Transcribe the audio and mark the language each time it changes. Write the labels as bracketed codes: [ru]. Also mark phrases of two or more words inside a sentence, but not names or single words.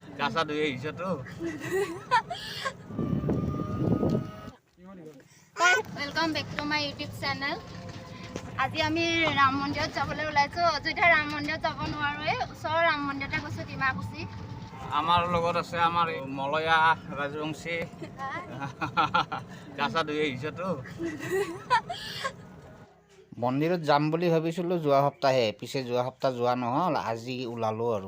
[as] কাঁচা ধুই আহিছে তো। [en] welcome back to my YouTube channel. [as] আজি আমি ৰাম মন্দিৰত যাবলৈ ওলাইছো। অযোধ্যা ৰাম মন্দিৰত যাব নোৱাৰোৱে, ওচৰৰ ৰাম মন্দিৰতে গৈছো ডিমাকুচি। আমাৰ লগত আছে আমাৰ মলয়া ৰাজবংশী কাঁচা ধুই আহিছে তো। মন্দিৰত যাম বুলি ভাবিছিলোঁ যোৱা সপ্তাহে, পিছে যোৱা সপ্তাহ যোৱা নহ'ল, আজি ওলালোঁ আৰু।